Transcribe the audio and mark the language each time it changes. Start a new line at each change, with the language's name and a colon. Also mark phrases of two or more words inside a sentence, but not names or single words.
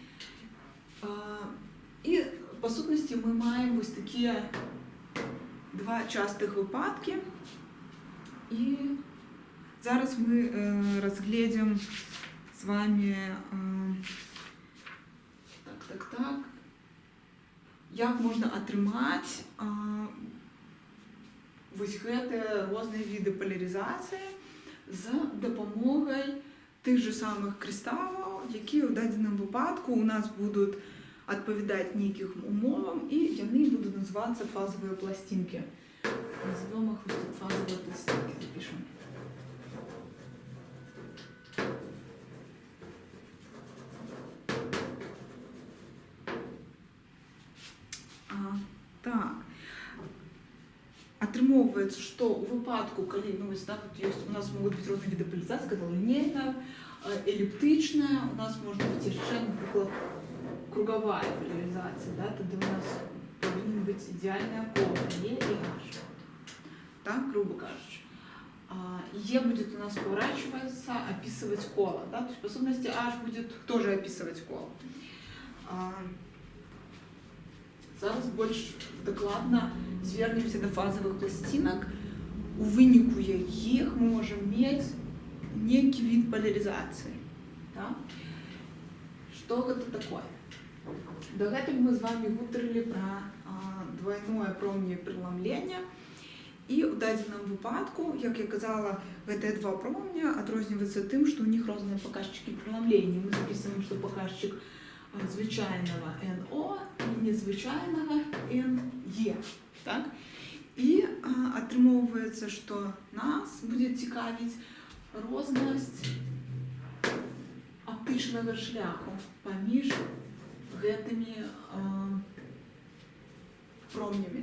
Ukrainian: І по сутності ми маємо ось такі два частых випадки. І зараз ми розглядимо з вами як можна отримати ось
Belarusian: гэты розныя
Ukrainian: види поляризації з допомогою тих же самих кристалів, які в даденому випадку у нас будуть відповідати нейким умовам, і вони будуть називатися фазові пластинки.
Russian: Назовем их фазовые пластинки, запишем. Так.
Belarusian: Атрымоўваецца, што ў выпадку, калі, ну, вось, да, тут ёсць, у нас могуць быць розныя віды поляризацыі, сказала, лінейная, эліптычная, у нас можа быць яшчэ, напрыклад, круговая поляризація, да, тады у нас павінен быць ідеальная кола Е і H.
Ukrainian: Так, грубо кажучи.
Russian: Е будет у нас поворачиваться, описывать коло. Да? То есть, по сути, H будет тоже описывать коло.
Ukrainian: Зараз больше докладно звернемся до
Russian: фазовых пластинок.
Belarusian: У выніку якіх
Russian: мы можем иметь некий вид поляризации. Да? Что это такое? До этого мы с вами говорили про двойное промне преломление.
Ukrainian: І у даденому випадку, як я казала,
Belarusian: гэтыя два промня адрозніваюцца тым, што ў них розныя паказчыкі преломлення.
Russian: Мы записываем,
Belarusian: што паказчык звычайнага НО і незвычайнага НЕ. Так? І атрымоўваецца, што нас будзе цікавіць рознасць аптычнага шляху паміж гэтымі промнямі.